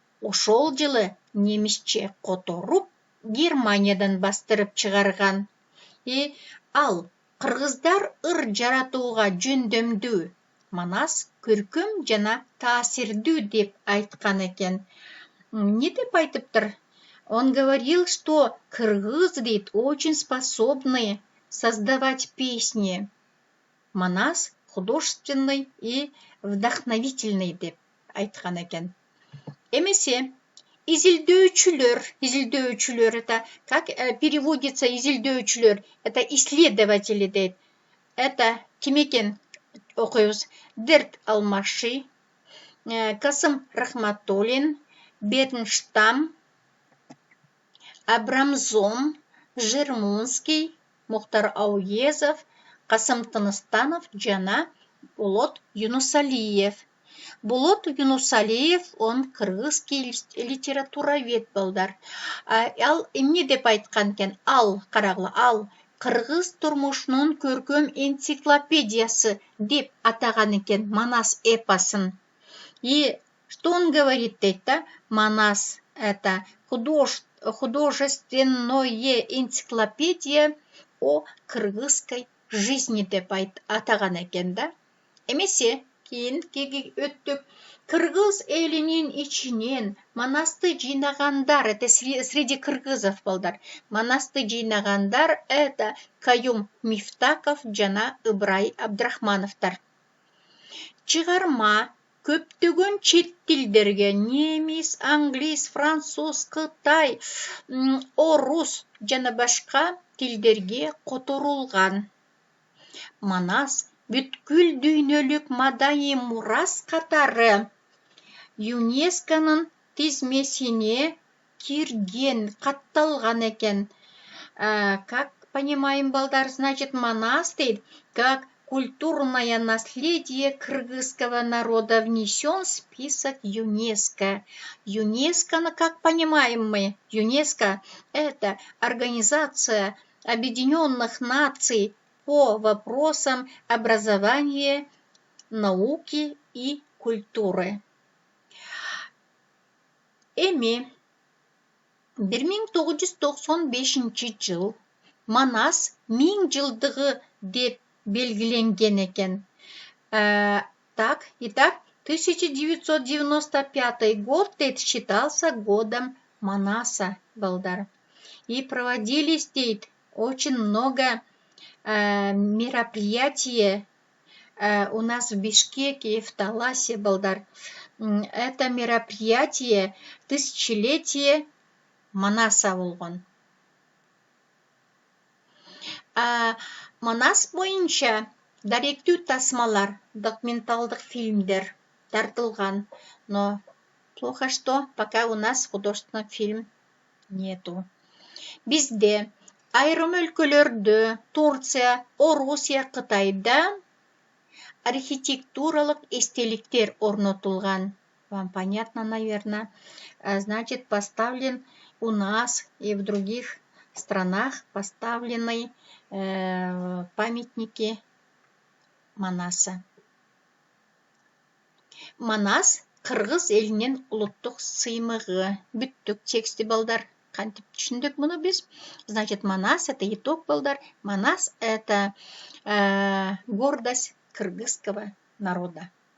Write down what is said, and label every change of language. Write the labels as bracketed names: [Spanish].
[Kyrgyz] Ошол жылы немисче которуп Германиядан бастырып чыгарган. Ал кыргыздар ыр жаратууга жөндөмдүү, манас көркөм жана таасирдүү деп айткан экен. Не деп айтыптыр? [Russian] Он говорил, что кыргыз, говорит, очень способны создавать песни. Манас художественный и вдохновительный [Kyrgyz] деп айткан экен. Эмесе изилдөөчүлөр, [Russian] это как переводится изилдөөчүлөр? Это исследователи дейт. [Kyrgyz] Это ким экен окуйбуз? Дерт Алмаши, Касым Рахматуллин, Бернштам, Абрамзон, Жермунский, Мухтар Ауезов, Касым Тыныстанов жана Болот Юнусалиев. [Russian] Болот Юнусалиев, он кыргызский литературовед балдар. [Kyrgyz] Ал эмне деп айткан экен? Ал кыргыз турмушунун көркөм энциклопедиясы деп атаган экен Манас эпосын. [Russian] И что он говорит [Kyrgyz] дейт да? [Russian] Манас это художественная энциклопедия о кыргызской жизни [Kyrgyz] деп атаган экен да. Эмесе кийин өттүк. Кыргыз элинин ичинен манасты жыйнагандар, [Russian] это среди кыргызов [Kyrgyz] балдар. Манасты жыйнагандар это Каюм Мифтаков жана Ыбрай Абдрахмановтар. Чыгарма көптөгөн чет тилдерге немис, англис, француз, кытай, орус жана башка тилдерге которулган. Манас бүткүл дүйнөлүк маданий мурас катары ЮНЕСКОнун тизмесине кирген, катталган экен. [Russian] Как понимаем, балдар, значит, Манас дейт, как культурное наследие кыргызского народа внесен в список ЮНЕСКО. ЮНЕСКО, как понимаем мы, ЮНЕСКО – это Организация Объединенных Наций по вопросам образования, науки и культуры. [Kyrgyz] Эми 1995 жыл Манас 1000 жылдыгы деп белгиленген экен. [Russian] Итак, 1995 год считался годом Манаса, балдар. И проводились дейт очень много мероприятий у нас в Бишкеке и в Таласе, балдар. Это мероприятие тысячелетие Манаса болгон. [Kyrgyz] Манас боюнча даректүү тасмалар, документалдык фильмдер тартылган. [Russian] Но плохо, что пока у нас художественный фильм нету. [Kyrgyz] Бизде айрым өлкөлөрдө, Турция, Орусия, Кытайда архитектуралык эстеликтер орнотулган. [Russian] Вам понятно, наверное. Значит, поставлен у нас и в других странах поставлены памятники Манаса. [Kyrgyz] Манас кыргыз элинин улуттук сыймыгы. Бүттүк тексти, балдар. Кантип түшүндүк муну биз? [Russian] Значит, Манас это итог, балдар. Манас это гордость кыргызского народа.